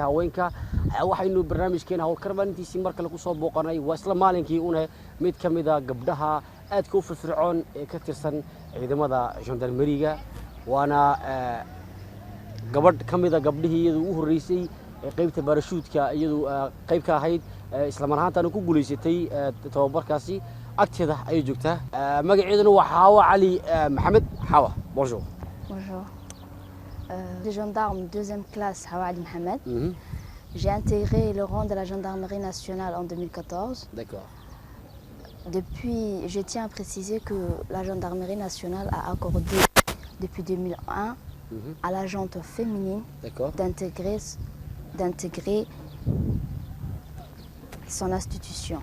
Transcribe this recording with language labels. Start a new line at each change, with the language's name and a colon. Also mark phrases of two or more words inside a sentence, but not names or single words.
Somali: haweenka waxaynu barnaamijkeena hawlkar maalintiisii mar kale ku soo booqanay waa isla maalinkii una mid ka mid ah gabdhaha aadka u firfircoon ee ka tirsan ciidamada gendarmeriga waana gabadh ka mid ah gabdhihii iyadu u horeysay ee qaybta baarashuudka iyadu qayb ka ahayd isla mar ahaantaana ku guuleysatay tababarkaasi agteeda ayay joogtaa magaceeduna waa Xaawa Cali Maxamed Xaawa bonjour.
French: Bonjour. Je suis gendarme deuxième classe Hawa Ali Mohamed. J'ai intégré le rang de la gendarmerie nationale en 2014. D'accord. Depuis, je tiens à préciser que la gendarmerie nationale a accordé depuis 2001 à la gente féminine d'intégrer son institution.